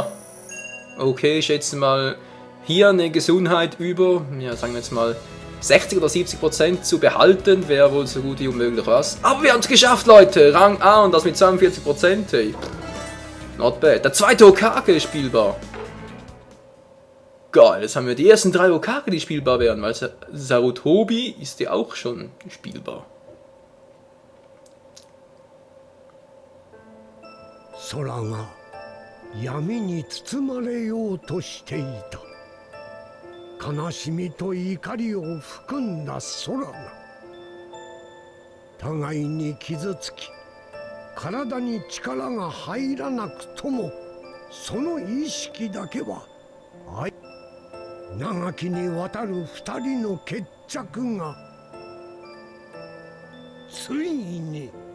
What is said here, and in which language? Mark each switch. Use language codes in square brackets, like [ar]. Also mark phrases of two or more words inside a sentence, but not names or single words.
[de] Okay, ich schätze mal, hier eine Gesundheit über, ja, sagen wir jetzt mal, 60 oder 70% zu behalten, wäre wohl so gut wie unmöglich was. Aber wir haben es geschafft, Leute. Rang A und das mit 42%, hey. [en] Not bad. [de] Der zweite Hokage ist spielbar. Geil, jetzt haben wir die ersten 3 Hokage, die spielbar wären, weil Sarutobi ist ja auch schon spielbar. [ja] 空が闇に包まれようとしていた。悲しみと怒りを含んだ空が互いに傷つき、体に力が入らなくともその意識だけは長きにわたる二人の決着がついに。